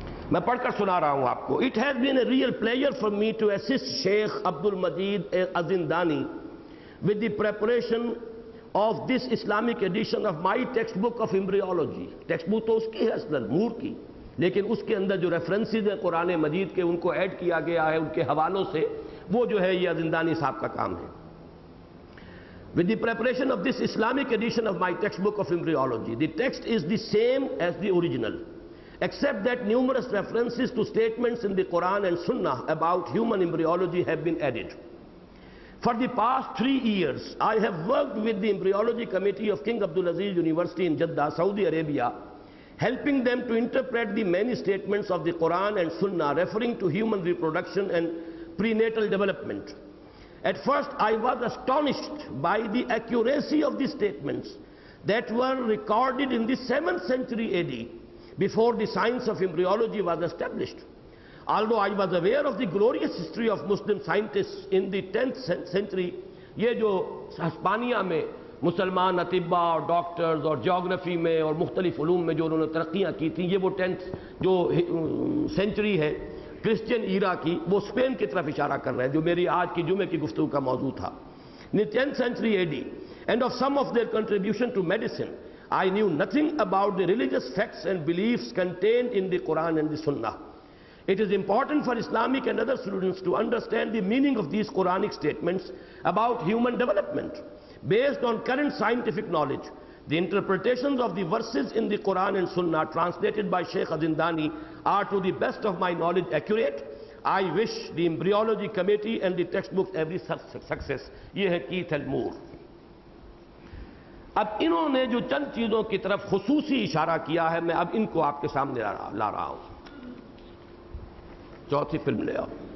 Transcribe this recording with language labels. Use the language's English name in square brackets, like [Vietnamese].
[Urdu] میں پڑھ کر سنا رہا ہوں آپ کو. [English] It has been a real pleasure for me to assist Sheikh Abdul Majeed Azzindani with the preparation of this Islamic edition of my textbook of embryology. [Urdu] Text book تو اس کی ہے اصلاً مور کی، لیکن اس کے اندر جو ریفرنسز ہیں قرآن مجید کے ان کو ایڈ کیا گیا ہے ان کے حوالوں سے، وہ جو ہے یہ ازندانی صاحب کا کام ہے. [English] With the preparation of this Islamic edition of my textbook of embryology, the text is the same as the original, except that numerous references to statements in the Quran and Sunnah about human embryology have been added. For the past 3 years, I have worked with the Embryology Committee of King Abdulaziz University in Jeddah, Saudi Arabia, helping them to interpret the many statements of the Quran and Sunnah referring to human reproduction and prenatal development. At first, I was astonished by the accuracy of the statements that were recorded in the 7th century AD, before the science of embryology was established. Although I was aware of the glorious history of Muslim scientists in the 10th century, [Urdu] یہ جو ہسپانیہ میں مسلمان اطباء اور doctors اور geography میں اور مختلف علوم میں جو انہوں نے ترقیاں کی تھیں، یہ وہ 10th جو سینچری ہے کرسچین ایرا کی، وہ اسپین کی طرف اشارہ کر رہے ہیں، جو میری آج کی جمعے کی گفتگو کا موضوع تھا۔ [English] 10th century AD and of some of their contribution to medicine, I knew nothing about the religious facts and beliefs contained in the Quran and the Sunnah. It is important for Islamic and other students to understand the meaning of these Quranic statements about human development. Based on current scientific knowledge, the interpretations of the verses in the Quran and Sunnah translated by Sheikh Azindani are to the best of my knowledge accurate. I wish the embryology committee and the textbooks every success. [Urdu] یہ ہے Keith ایلمور۔ اب انہوں نے جو چند چیزوں کی طرف خصوصی اشارہ کیا ہے، میں اب ان کو آپ کے سامنے لا رہا ہوں۔ چوتھی فلم لے آؤ۔